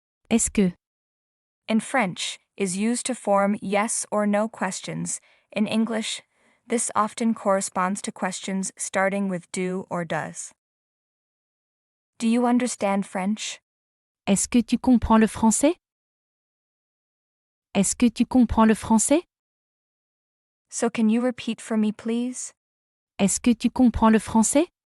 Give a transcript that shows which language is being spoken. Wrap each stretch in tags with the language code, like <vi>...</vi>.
<fr>Est-ce que.</fr> <en>In French, is used to form yes or no questions. In English, this often corresponds to questions starting with do or does. Do you understand French?</en> <fr>Est-ce que tu comprends le français? Est-ce que tu comprends le français?</fr> <en>So can you repeat for me, please?</en> <fr>Est-ce que tu comprends le français?</fr>